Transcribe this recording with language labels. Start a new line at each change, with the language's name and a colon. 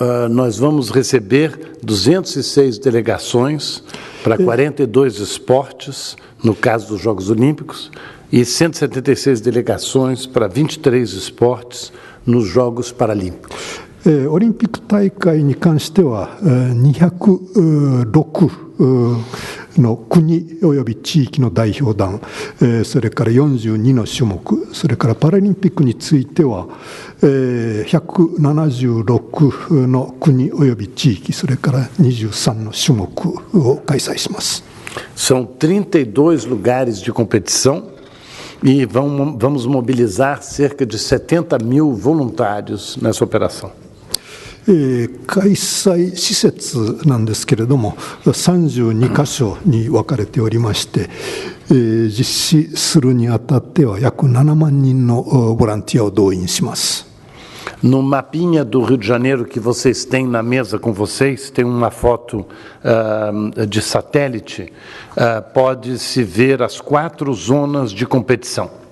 Portuguese: Nós vamos receber 206 delegações para 42 esportes, no caso dos Jogos Olímpicos, e 176 delegações para 23 esportes nos Jogos Paralímpicos.
Japanese: オリンピック大会に関しては206の国および地域の代表団、それから42の種目、それからパラリンピックについては176の国および地域、それから23の種目を開催します。
Portuguese: São 32 lugares de competição e vamos mobilizar cerca de 70 mil voluntários nessa operação.
Japanese: 開催施設なんですけれども32カ所に分かれておりまして、実施するにあたっては約7万人のボランティアを動員します。
Portuguese: No mapinha do Rio de Janeiro que vocês têm na mesa com vocês, tem uma foto de satélite, pode-se ver as 4 zonas de competição.